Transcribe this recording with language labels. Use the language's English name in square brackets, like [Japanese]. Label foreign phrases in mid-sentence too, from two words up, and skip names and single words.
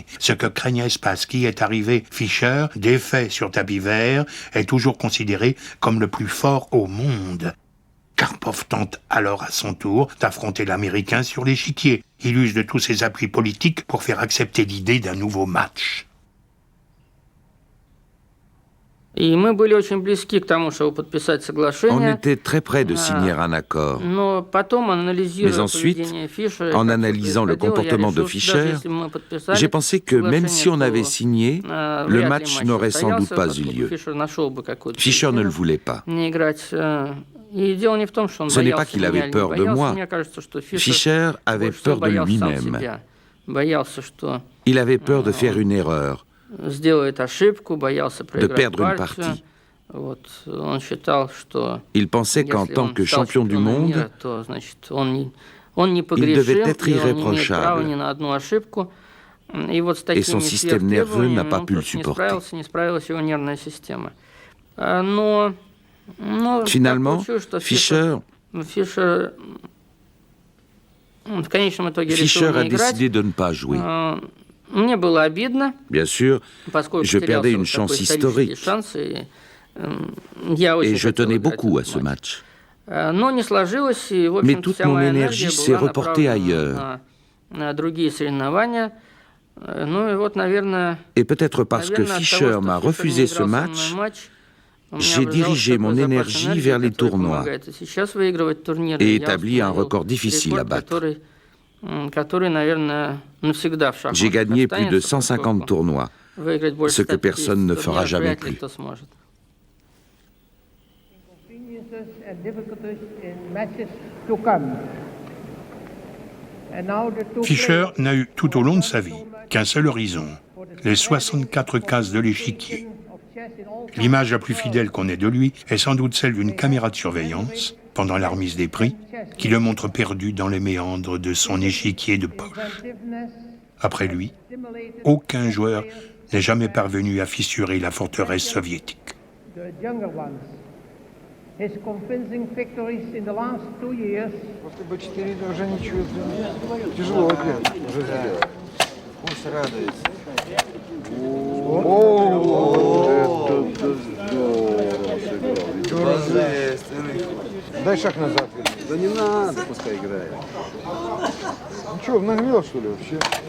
[French] Ce que craignait Spassky est arrivé. Fischer, défait sur tapis vert, est toujours considéré comme le plus fort au monde. Karpov tente alors à son tour d'affronter l'Américain sur l'échiquier. Il use de tous ses appuis politiques pour faire accepter l'idée d'un nouveau match. [Russian] И мы были очень близки к тому, чтобы подписать [French] On [Russian] соглашение. [French] était très près de signer un accord. [Russian] Но потом, анализируя [French] Mais ensuite, [Russian] поведение Фишера, [French] en [Russian] как [French] analysant [Russian] всё [French] le comportement de [Russian] происходило, я решил, что даже [French] Fischer, [Russian] если бы мы подписали [French] j'ai pensé que même si on avait [Russian] соглашение, [French] signé, [Russian] то, [French] le [Russian] вряд ли [French] match n'aurait sans doute [Russian] состоялся, [French] pas eu [Russian] поскольку [French] lieu. [Russian] Фишер нашел бы какую-то [French] Fischer ne le [Russian] причину [French] voulait pas. [Russian] не играть. И дело не в том, что он [French] Ce n'est [Russian] боялся [French] pas qu'il [Russian] меня [French] avait [Russian] или не [French] peur de [Russian] боялся. [French] moi. [Russian] Мне кажется, что [French] Fischer avait [Russian] больше всего [French] peur de [Russian] боялся сам [French] lui-même. [Russian] себя. Боялся, что [French] Il avait peur de faire une erreur, [Russian] сделает ошибку, боялся [French] de [Russian] проиграть [French] perdre une [Russian] партию. [French] partie. [Russian] Вот, он считал, что [French] Il pensait qu'en [Russian] если [French] tant [Russian] он [French] que [Russian] стал [French] champion du [Russian] чемпионом [French] monde, [Russian] мира, то, значит, он [French] devait [Russian] непогрешим, [French] être [Russian] и он не имеет [French] irréprochable. [Russian] права ни на одну ошибку. И вот с [French] Et son [Russian] такими [French] système nerveux [Russian] сверхтребованиями [French] n'a pas [Russian] он [French] pu le [Russian] просто [French] supporter. [Russian] не справилась его нервная система. Но [French] Finalement, [Russian] так получилось, что [French] Fischer [Russian] Фишер в конечном итоге решил [French] Fischer a [Russian] не играть. [French] décidé de ne pas jouer. [Russian] Мне было обидно, [French] Bien sûr, [Russian] поскольку [French] je perdais [Russian] потерялся [French] une [Russian] вот такой [French] chance [Russian] исторический [French] historique [Russian] шанс, и я очень [French] et je [Russian] хотел [French] tenais [Russian] играть [French] beaucoup à [Russian] этот [French] ce [Russian] матч. [French] match. [Russian] Но не сложилось, и, в [French] Mais [Russian] общем-то, [French] toute [Russian] вся [French] mon [Russian] моя [French] énergie [Russian] энергия [French] s'est [Russian] была [French] reportée ailleurs. [Russian] направлена на другие соревнования. Ну и вот, наверное, [French] Et peut-être parce que [Russian] от того, [French] Fischer [Russian] что [French] m'a [Russian] Фишер [French] refusé [Russian] не [French] ce [Russian] играл со мной [French] match, [Russian] матч, у меня [French] j'ai [Russian] образовался [French] dirigé [Russian] такой [French] mon [Russian] запас [French] énergie [Russian] энергии, [French] vers les [Russian] который [French] tournois [Russian] помогает и сейчас выигрывать турниры. [French] et [Russian] Я [French] établi un [Russian] установил [French] record difficile à [Russian] рекорд, [French] battre. [Russian] который, наверное, навсегда в шахматах [French] J'ai gagné plus de [Russian] останется, [French] 150 [Russian] поскольку [French] tournois, [Russian] выиграть больше [French] ce que [Russian] 150 [French] personne ne fera [Russian] турниров [French] jamais [Russian] вряд ли [French] plus. [Russian] кто сможет. [English] And difficulties in matches to come. And now the two [French] Fischer [English] players [French] n'a eu tout au long de sa vie qu'un seul horizon, les 64 cases de l'échiquier. [English] of chess in all [French] L'image la plus fidèle qu'on ait de lui est sans doute celle d'une caméra de surveillance, pendant la remise des prix, qui le montre perdu dans les méandres de son échiquier de poche. [English] inventiveness, [French] Après lui, aucun joueur n'est jamais parvenu à fissurer la forteresse soviétique. [English] the younger ones. His convincing victories in the last 2 years [Russian] После Б4 уже ничего тяжело уже сделать. Пусть радуется. Дай шаг назад. Да не надо, пускай играет. Ну что, нагрел что ли вообще?